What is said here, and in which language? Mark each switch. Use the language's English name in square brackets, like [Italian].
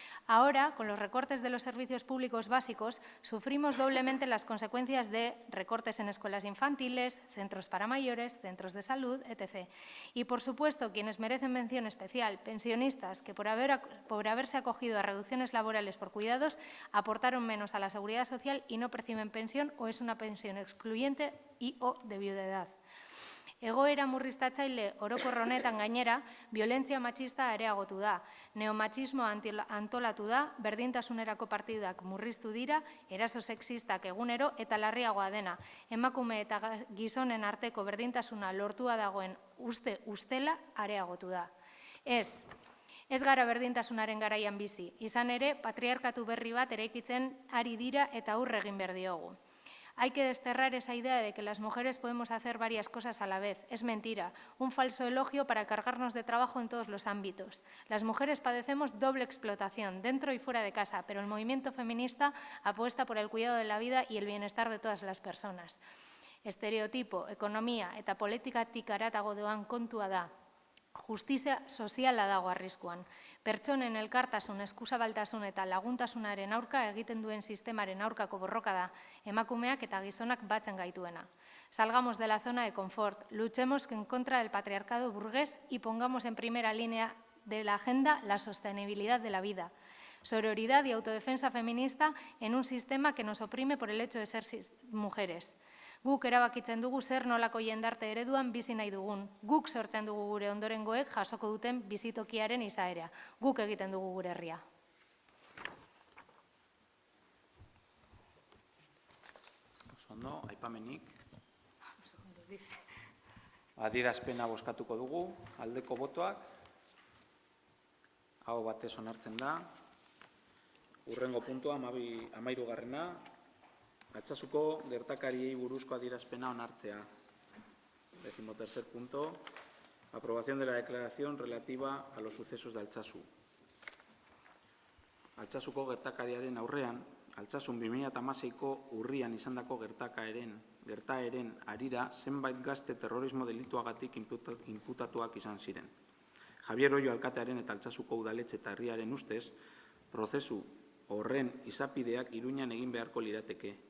[Spanish] Ahora, con los recortes de los servicios públicos básicos, sufrimos doblemente las consecuencias de recortes en escuelas infantiles, centros para mayores, centros de salud, etc. Y, por supuesto, quienes merecen mención especial, pensionistas que por haberse acogido a reducciones laborales por cuidados, aportaron menos a la seguridad social y no perciben pensión o es una pensión excluyente y o de viudedad. [Basque] Egoera murriztatzaile orokor honetan gainera, violentzia matxista areagotu da, neomatxismo antolatu da, berdintasunerako partidak murriztu dira, eraso sexistak egunero eta larriagoa dena, emakume eta gizonen arteko berdintasuna lortua dagoen ustela areagotu da. Ez gara berdintasunaren garaian bizi, izan ere patriarkatu berri bat eraikitzen ari dira eta aurre egin behar diogu. [Spanish] Hay que desterrar esa idea de que las mujeres podemos hacer varias cosas a la vez. Es mentira, un falso elogio para cargarnos de trabajo en todos los ámbitos. Las mujeres padecemos doble explotación, dentro y fuera de casa, pero el movimiento feminista apuesta por el cuidado de la vida y el bienestar de todas las personas. [Basque] Estereotipo, ekonomia eta politikatik haratago doan kontua da. Justizia soziala dago arriskuan. Pertsonen elkartasun, eskuzabaltasun eta laguntasunaren aurka egiten duen sistemaren aurkako borroka da, emakumeak eta gizonak batzen gaituena. [Spanish] Salgamos de la zona de confort, luchemos en contra del patriarcado burgués y pongamos en primera línea de la agenda la sostenibilidad de la vida. Sororidad y autodefensa feminista en un sistema que nos oprime por el hecho de ser mujeres. [Basque] Guk erabakitzen dugu zer nolako jendarte ereduan bizi nahi dugun. Guk sortzen dugu gure ondorengoek jasoko duten bizitokiaren izaera. Guk egiten dugu gure herria. Ondo, aipamenik. Adierazpena bozkatuko dugu, aldeko botoak. Aho batez onartzen da. Hurrengo puntua, 13. Altsasuko gertakariei buruzko adierazpena onartzea. [Spanish] 13. punto. Aprobación de la declaración relativa a los sucesos de Altsasu. [Basque] Altsasuko gertakariaren aurrean, Altsasun 2016ko urrian izandako gertaeren harira zenbait gazte terrorismo delituagatik inputatuak izan ziren. Javier Ollo alkatearen eta Altsasuko udaletxe eta herriaren ustez, prozesu horren izapideak Iruñan egin beharko lirateke.